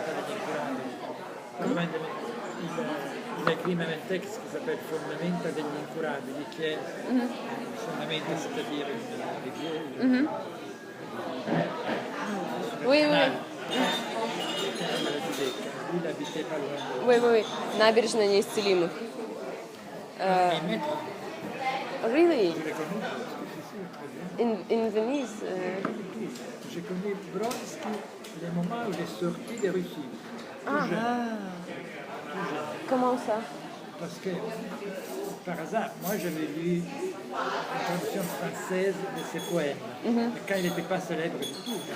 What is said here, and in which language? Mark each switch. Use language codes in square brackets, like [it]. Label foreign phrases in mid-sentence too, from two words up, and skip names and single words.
[fr] Il a écrit même un texte qui s'appelle Fondamenta degli Incurabili, qui est fondamenta, c'est-à-dire une rivière. Oui, oui. Lui, il habitait pas loin de... Oui, oui, oui. [ru] Набережная неисцелимых. [en] Really? [fr] Je l'ai connu. [en] In Venise? [fr] J'ai connu Brodsky le moment où il est sorti de Russie. Ah. Comment ça? Parce que, par hasard, moi j'avais lu une traduction française de ses poèmes, quand il n'était pas célèbre du tout.